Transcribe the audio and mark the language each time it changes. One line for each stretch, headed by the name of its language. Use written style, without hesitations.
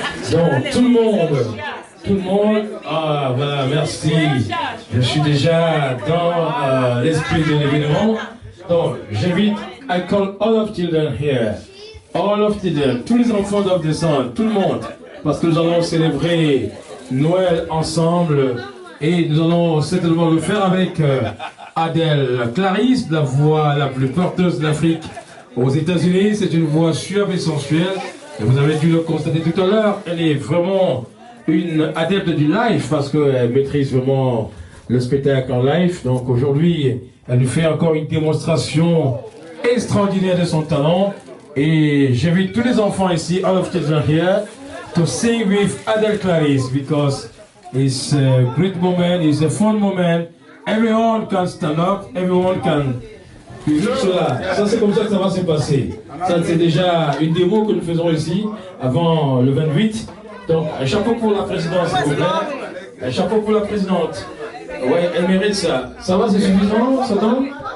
French: Donc, tout le monde, voilà, merci. Je suis déjà dans l'esprit de l'événement. Donc, j'invite,
English: I call all of children here. All of children,
French: tous les enfants doivent descendre, tout le monde. Parce que nous allons célébrer Noël ensemble. Et nous allons certainement le faire avec Adèle Clarisse, la voix la plus porteuse d'Afrique aux États-Unis. C'est une voix suave et sensuelle. Et vous avez dû le constater tout à l'heure. Elle est vraiment une adepte du live parce qu'elle maîtrise vraiment le spectacle en live. Donc aujourd'hui, Elle nous fait encore une démonstration extraordinaire de son talent. Et j'invite tous les enfants ici,
English: all of children here, to sing with Adele Clarisse because it's a great moment, it's a fun moment. Everyone can stand up, everyone can...
French: Cela, ça c'est comme ça que ça va se passer. Ça c'est déjà une démo que nous faisons ici avant le 28. Donc un chapeau pour la présidente s'il vous plaît. Un chapeau pour la présidente. Ouais, elle mérite ça. Ça va, c'est suffisant, ça donne?